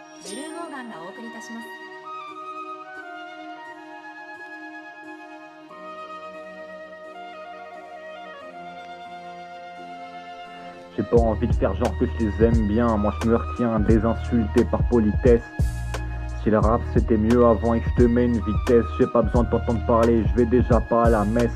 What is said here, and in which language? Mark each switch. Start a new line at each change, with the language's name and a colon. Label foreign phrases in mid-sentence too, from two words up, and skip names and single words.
Japanese: ブルーモーガンがお送りいたします。
French: J'ai pas envie de faire genre que je les aime bien. Moi je me retiens de les insulter par politesse. Si le rap c'était mieux avant et que je te mets une vitesse, j'ai pas besoin de t'entendre parler, je vais déjà pas à la messe.